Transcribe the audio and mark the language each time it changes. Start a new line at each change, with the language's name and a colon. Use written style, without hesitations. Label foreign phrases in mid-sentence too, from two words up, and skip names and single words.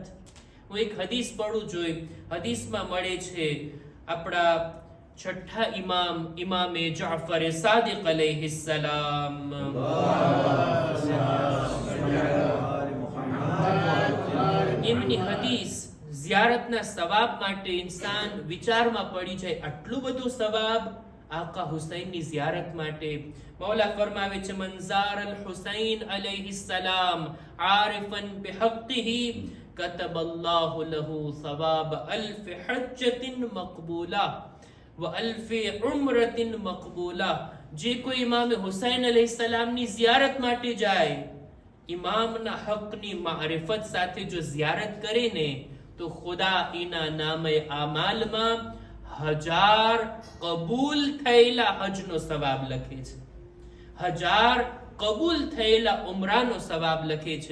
Gujarati: હું એક હદીસ પઢું જોઈ, હદીસમાં મળે છે આપણા છઠ્ઠા ઇમામ ઇમામે જાફર સાદિક અલૈહિસ્સલામ એમની હદીસ ઝિયારતના સવાબ માટે ઇન્સાન વિચારમાં પડી જાય. આટલું બધું સવાબ આકા હુસૈનની ઝિયારત માટે. મૌલા ફરમાવે છે
Arabic: من زار الحسين عليه السلام عارفا بحقه كتب الله له ثواب 1000 حجة مقبولة وألف عمرة مقبولة.
Gujarati: જે કોઈ ઇમામ હુસૈન અલૈહિસ્સલામની ઝિયારત માટે જાય, ઇમામના હકની મારિફત સાથે જો ઝિયારત કરે ને, તો ખુદા એના નામે આમાલમાં 1000 કબૂલ થયેલા હજનો સવાબ લખે છે, 1000 કબૂલ થયેલા ઉમરાનો સવાબ લખે છે.